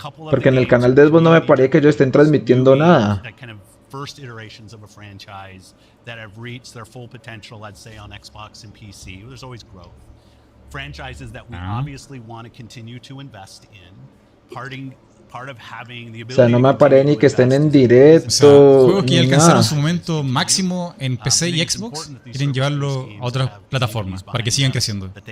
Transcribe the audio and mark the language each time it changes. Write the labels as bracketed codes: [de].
[es] Porque en el canal de Xbox no me parece que ellos estén transmitiendo nada. [en] First iterations of a franchise that have reached their full potential, let's say on Xbox and PC. There's always growth. Franchises that we obviously want to continue to invest in. Part of having the ability, [es] o sea, no me aparece ni que estén en directo. O sea, juegos que ya alcanzaron su momento máximo en PC y Xbox quieren llevarlo a otras plataformas para que sigan creciendo.